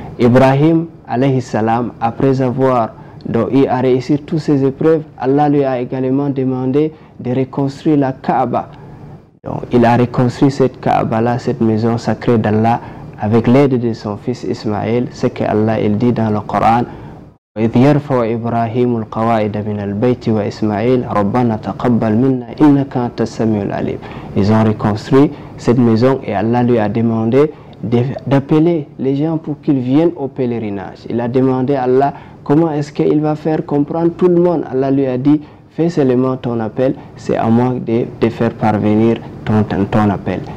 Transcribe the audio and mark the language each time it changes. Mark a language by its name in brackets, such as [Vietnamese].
[French] Ibrahim alayhi salam, après avoir réussi toutes ces épreuves, Allah lui a également demandé de reconstruire la Kaaba. Donc, il a reconstruit cette Kaaba-là, cette maison sacrée d'Allah, avec l'aide de son fils Ismaël, ce que Allah dit dans le Coran. [Arabic] وإذ يرفع إبراهيم القواعد من البيت وإسماعيل ربنا تقبل منا إنك أنت السميع العليم. [French] Ils ont reconstruit cette maison et Allah lui a demandé d'appeler les gens pour qu'ils viennent au pèlerinage. Il a demandé à Allah comment est-ce qu'il va faire comprendre tout le monde. Allah lui a dit fais seulement ton appel, c'est à moi de faire parvenir ton appel.